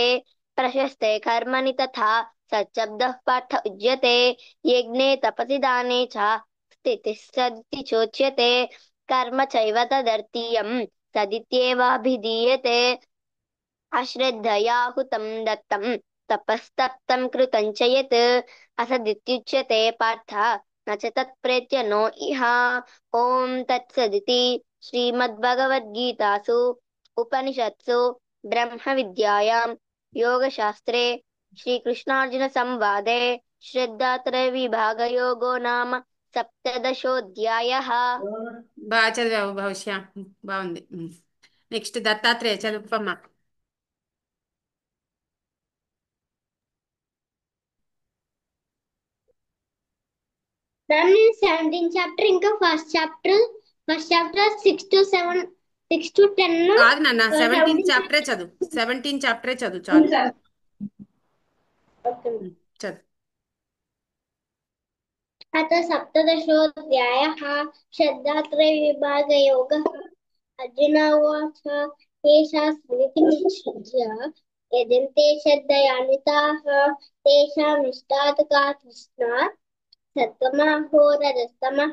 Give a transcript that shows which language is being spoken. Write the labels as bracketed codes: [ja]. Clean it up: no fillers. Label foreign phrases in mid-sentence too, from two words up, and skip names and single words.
[sa] ప్రశస్తే కర్మణి తథా సచ్చబ్దః పార్థ ఉజ్యతే. యజ్ఞే తపసి దానే చ స్థితిः సదితి చోచ్యతే. కర్మ చైవ తదర్థీయం సదిత్యేవాభిధీయతే. అశ్రద్ధయా హుతం దత్తం तपस्तप्तं कृतं च यत् असदित्युच्यते पार्थ न च तत्प्रेत्य नो इह ॐ तत्सदिति श्रीमद्भगवद्गीतासु उपनिषत्सु ब्रह्मविद्यायां योगशास्त्रे श्रीकृष्णार्जुनसंवादे श्रद्धात्रयविभागयोगो नाम सप्तदशोऽध्यायः। [te] బాగా చదివావు భవిష్య. బాగుంది. నెక్స్ట్ దత్తాత్రేయ చదువుకోమ్మా. [en] Ma'am, in 17th chapter, ఇంకా first chapter 6 to 10 [te] కాదు నాన్న, 17 [en] 17th [te] చాప్టరే చదువు. 17 చాప్టరే చదువు చాలు. [en] okay. [te] చదువు. [sa] अथ सप्तदशोऽध्यायः श्रद्धात्रयविभागयोगः। अर्जुन उवाच ये शास्त्रविधिमुच्य यजन्ते श्रद्धयान्विताः तेषां निष्ठात् का तृष्णा सत्त्वमहो रजस्तमः।